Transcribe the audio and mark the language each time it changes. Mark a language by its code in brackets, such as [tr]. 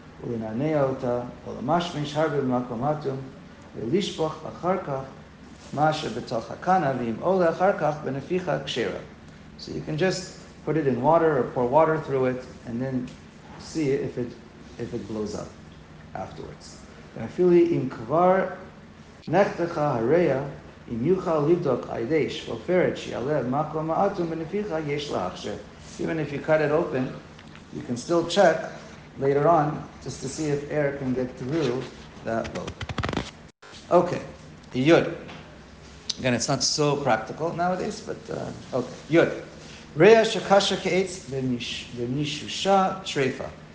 [he] ולנענע אותה, ולמשמש הרבה במקום אטום, ולשפוך אחר כך מה שבתוך הקנה, ואם עולה אחר כך בנפיחה כשרה. [en] So you can just put it in water or pour water through it, and then see if it blows up afterwards. [he] ואפילו אם כבר נחתכה הריאה, אם יוכל לבדוק על ידי שפופרת שיעלה במקום האטום בנפיחה, יש להכשיר. [en] Even if you cut it open, you can still check later on, just to see if air can get through that lobe. Okay, Yud. Again, it's not so practical nowadays, but okay. Yud. [he] Reya shakasha ke'etz v'mishusha treifa.